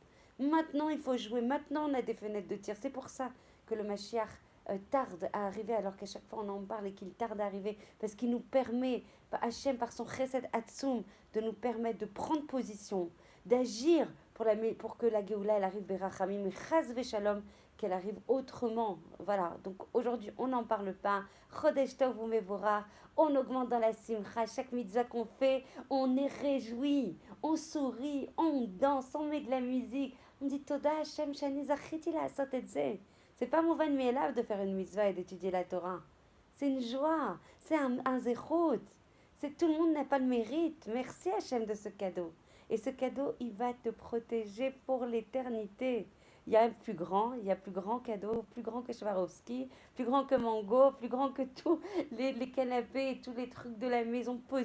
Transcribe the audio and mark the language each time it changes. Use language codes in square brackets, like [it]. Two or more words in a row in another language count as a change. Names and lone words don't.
[fr] Maintenant, il faut jouer. Maintenant, on a des fenêtres de tir. C'est pour ça que le Mashiach tarde à arriver, alors qu'à chaque fois on en parle et qu'il tarde à arriver, parce qu'il nous permet, Hachem, par son [he] חסד עצום, [fr] de nous permettre de prendre position, d'agir pour que la Géoula, elle arrive berachamim, mais [he] חס ושלום, [fr] qu'elle arrive autrement. Voilà, donc aujourd'hui, on n'en parle pas. [he] חודש טוב ומבורך, [fr] on augmente dans la simcha, chaque mitzvah qu'on fait, on est réjoui, on sourit, on danse, on met de la musique, on dit [he] תודה השם, שאני זכיתי לעשות את זה. [fr] C'est pas [he] מובן מאליו [fr] de faire une mitzvah et d'étudier la Torah. C'est une joie, c'est un zéchout. C'est tout le monde n'a pas le mérite. Merci Hachem de ce cadeau. Et ce cadeau, il va te protéger pour l'éternité. Il y a plus grand cadeau, plus grand que Swarovski, plus grand que Mango, plus grand que tous les canapés et tous les trucs de la maison possibles.